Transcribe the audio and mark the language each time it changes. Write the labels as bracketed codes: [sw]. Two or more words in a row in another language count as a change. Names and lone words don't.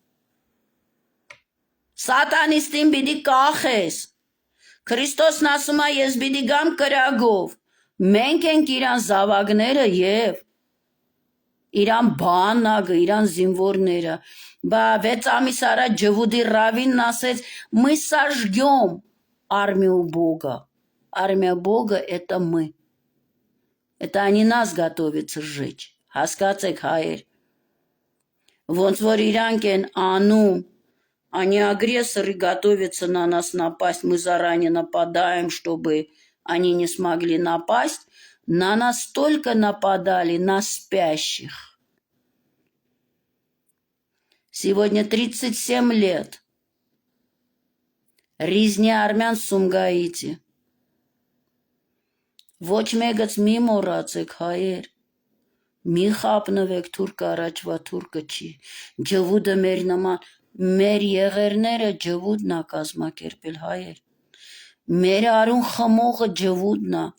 [hy] սատանիստին պիտի կախես, Քրիստոսն ասում է ես պիտի գամ կրագով, մենք ենք իրան զավակները և իրան բանակը, իրան զինվորները, բա 6 ամիս առաջ Ջվուդի Ռավինն ասեց [ru] мы сожгем армию Бога, армия Бога это мы. Это они нас готовятся сжечь. [hy] Հասկացեք հայեր։ Ոնց որ իրանք են անում [ru] Они агрессоры готовятся на нас напасть. Мы заранее нападаем, чтобы они не смогли напасть. На нас столько нападали, на спящих. Сегодня 37 лет. Резня армян в Սումգայիթի. [hy] Ոչ մեկից մի մոռացեք հայեր. Մի խապնվեք թուրք առաջվա թուրքը չի. Ջվուդը մեր նման, մեր եղերները ջվուդն է կազմակերպել հայեր. Մեր արուն խմողը ջվուդն է.